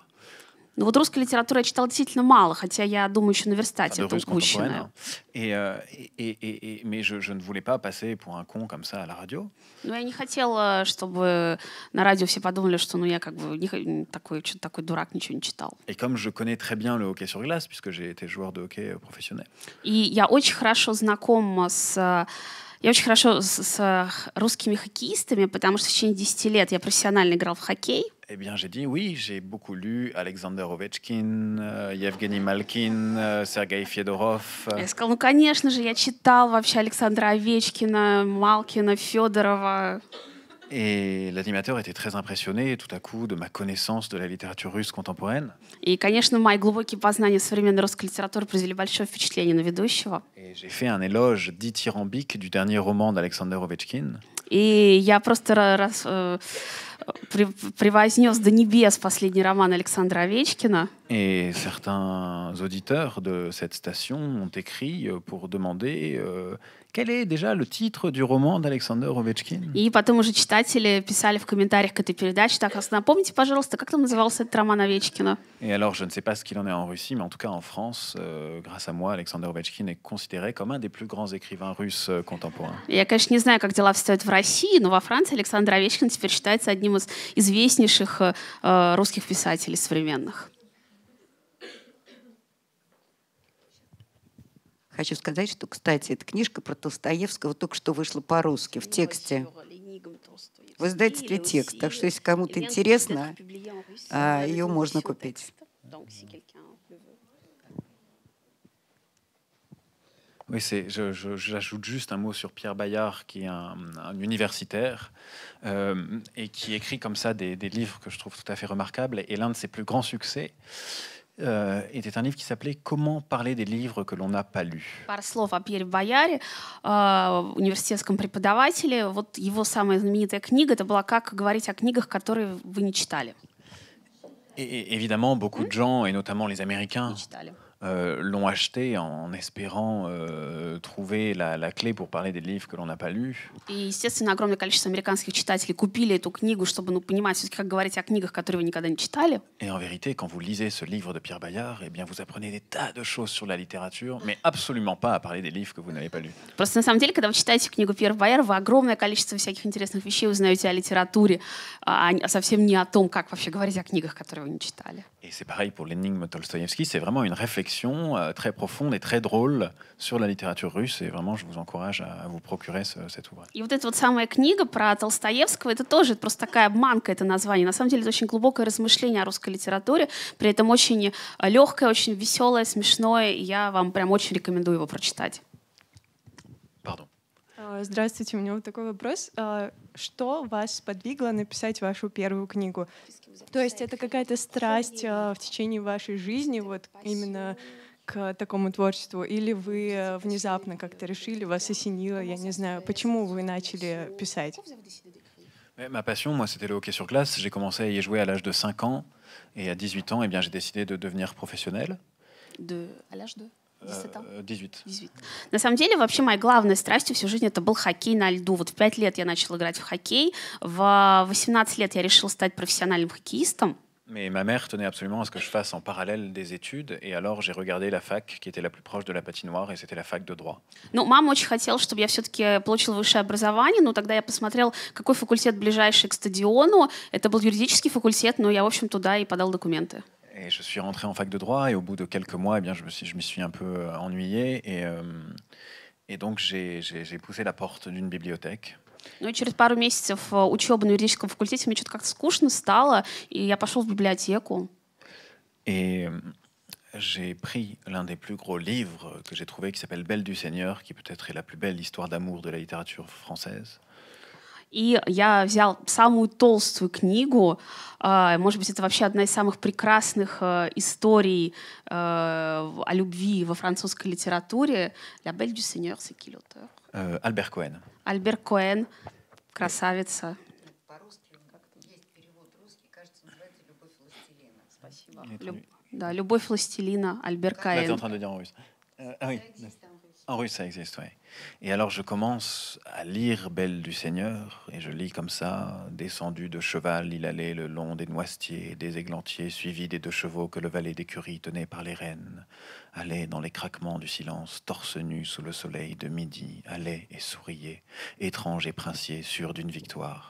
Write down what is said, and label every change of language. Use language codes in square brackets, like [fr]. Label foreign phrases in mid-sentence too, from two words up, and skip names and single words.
[ru] Но вот русской литературы я читала действительно мало, хотя я думаю, еще наверстать это упущенное. [fr] Mais je ne voulais pas passer pour un con comme ça à la radio. [ru] Но я не хотела, чтобы на радио все подумали, что ну я как бы такой дурак, ничего не читал. [fr] Et comme je connais très bien le hockey sur glace, puisque j'ai été joueur de hockey professionnel. [ru] И я очень хорошо знаком с русскими хоккеистами, потому что в течение 10 лет я профессионально играл в хоккей. [fr] Eh bien, j'ai dit oui, j'ai beaucoup lu Alexander Ovechkin, Yevgeny Malkin, Sergei Fedorov. [ru] Я сказала, ну, конечно же, я читал вообще Александра Овечкина, Малкина, Федорова. [fr] Et l'animateur était très impressionné tout à coup de ma connaissance de la littérature russe contemporaine. [ru] И, конечно, мои глубокие познания современной русской литературы произвели большое впечатление на ведущего. [fr] Et j'ai fait un éloge dithyrambique du dernier roman d'Alexander Ovechkin. [ru] И я просто превознес до небес последний роман Александра Овечкина. [fr] Et certains auditeurs de cette station ont écrit pour demander quel est déjà le titre du roman d'Alexander Ovechkin. [ru] И потом уже читатели писали в комментариях к этой передаче: так, напомните, пожалуйста, как там назывался этот роман Овечкина? [fr] Et alors, je ne sais pas ce qu'il en est en Russie, mais en tout cas en France, grâce à moi, Alexander Ovechkin est considéré comme un des plus grands écrivains russes contemporains. [ru] Я, конечно, не знаю, как дела обстоят в России, но во Франции Александр Овечкин теперь считается одним из известнейших русских писателей современных. Хочу сказать, что, кстати, эта книжка про Толстоевского только что вышла по-русски в тексте. В издательстве «Текст». Так что, если кому-то интересно, ее можно купить. [fr] Oui, j'ajoute juste un mot sur Pierre Bayard, qui est un universitaire et qui écrit comme ça des livres que je trouve tout à fait remarquables. Et l'un de ses plus grands succès était un livre qui s'appelait « Comment parler des livres que l'on n'a pas lus ». [ru] Пару слов о Пьере Бояре, университетском преподавателе. Вот его самая знаменитая книга — это была «Как говорить о книгах, которые вы не читали». [fr] Et évidemment, beaucoup de gens, et notamment les Américains, l'ont acheté en espérant trouver la clé pour parler des livres que l'on n'a pas lus. [ru] И, естественно, огромное количество американских читателей купили эту книгу, чтобы понимать, все-таки, как говорить о книгах, которые вы никогда не читали. [fr] Et en vérité, quand vous lisez ce livre de Pierre Bayard, eh bien, vous apprenez des tas de choses sur la littérature, mais absolument pas à parler des livres que vous n'avez pas lus. [ru] Просто на самом деле, когда вы читаете книгу Пьера Бояра, вы огромное количество всяких интересных вещей узнаете о литературе, а совсем не о том, как вообще говорить о книгах, которые вы не читали. [fr] Et c'est pareil pour l'énigme Tolstoïevski, c'est vraiment une réflexion très profonde et très drôle sur la littérature russe, et vraiment je vous encourage à vous procurer cet ouvrage. [ru] И вот эта вот самая книга про Толстоевского, это тоже просто такая обманка, это название. На самом деле это очень глубокое размышление о русской литературе, при этом очень легкое, очень веселое, смешное, и я вам прям очень рекомендую его прочитать. [fr] Pardon. [ru] Здравствуйте, у меня вот такой вопрос. Что вас сподвигло написать вашу первую книгу? То есть это какая-то страсть в течение вашей жизни, вот именно к такому творчеству, или вы внезапно как-то решили, вас осенило, я не знаю, почему вы начали писать? [fr] Ma passion, moi, c'était le hockey sur glace. J'ai commencé à y jouer à l'âge de 5 ans. Et à 18 ans, eh bien, j'ai décidé de devenir professionnel. À l'âge de 17 ans? 18. 18. [ru] На самом деле, вообще, моей главной страстью всю жизнь это был хоккей на льду. Вот в 5 лет я начала играть в хоккей. В 18 лет я решила стать профессиональным хоккеистом. [fr] Mais ma mère tenait absolument à ce que je fasse en parallèle des études. Et alors, j'ai regardé la fac qui était la plus proche de la patinoire, et c'était la fac de droit. [ru] Ну, мама очень хотела, чтобы я все-таки получила высшее образование, но тогда я посмотрела, какой факультет ближайший к стадиону. Это был юридический факультет, но я, в общем, туда и подала документы. [fr] Et je suis rentré en fac de droit, et au bout de quelques mois, eh bien, je m'y suis un peu ennuyé. Et donc, j'ai poussé la porte d'une bibliothèque. [ru] Ну и через пару месяцев учебы на юридическом факультете мне что-то как-то скучно стало, и я пошел в библиотеку. [fr] Et j'ai pris l'un des plus gros livres que j'ai trouvé qui s'appelle Belle du Seigneur, qui peut-être est la plus belle histoire d'amour de la littérature française. [ru] И я взял самую толстую книгу, может быть, это вообще одна из самых прекрасных историй о любви во французской литературе. [fr] La Belle du Seigneur, c'est qui l'auteur? Albert Cohen. [ru] Альбер Коэн, красавица. По-русски как-то есть перевод русский, кажется, называется «Любовь властелина». Спасибо. Да, «Любовь властелина», Альбер [fr] Là, tu es en [ru] Коэн. [fr] train de dire en russe. Ah oui, en russe, ça existe, oui. Et alors, je commence à lire Belle du Seigneur, et je lis comme ça, descendu de cheval, il allait le long des noisetiers, des églantiers, suivi des 2 chevaux que le valet d'écurie tenait par les rênes, allait dans les craquements du silence, torse nu sous le soleil de midi, allait et souriait, étrange et princier, sûr d'une victoire.